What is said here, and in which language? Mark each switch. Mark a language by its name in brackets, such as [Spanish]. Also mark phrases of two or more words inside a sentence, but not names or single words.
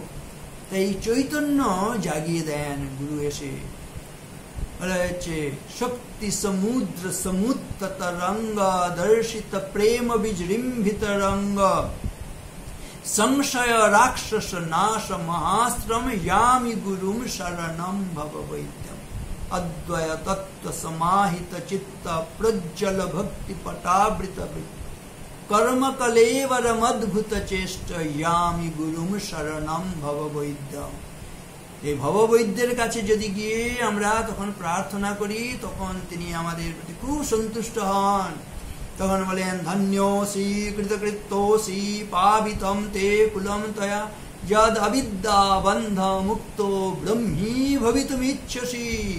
[Bangla] তাই চৈতন্য জাগিয়ে দেন গুরু এসে। বলা হচ্ছে, [Sanskrit] শক্তি সমুদ্র সমুত্ত তরঙ্গ, দর্শিত প্রেম বিজৃম্ভিত রঙ্গ, সংশয় রাক্ষস নাশ মহাশ্রম, यामि गुरुम शरणम भव वैद्यम। अद्वय तत्व समाहित चित्त, प्रज्वल भक्ति पटावृत कर्म कलेवरम अद्भुत चेष्ट, यामि गुरुम शरणम भव वैद्यम। [Bangla] এই ভববৈদ্যের কাছে যদি গিয়ে আমরা তখন প্রার্থনা করি, তখন তিনি আমাদের প্রতি খুব সন্তুষ্ট হন। তখন বলেন, [Sanskrit] ধন্যোসি কৃতকৃত্যোসি পাবিতম তে কুলম তয়া, যদ অবিদ্যা বন্ধ মুক্ত ব্রহ্মী ভবিতুমিচ্ছসি।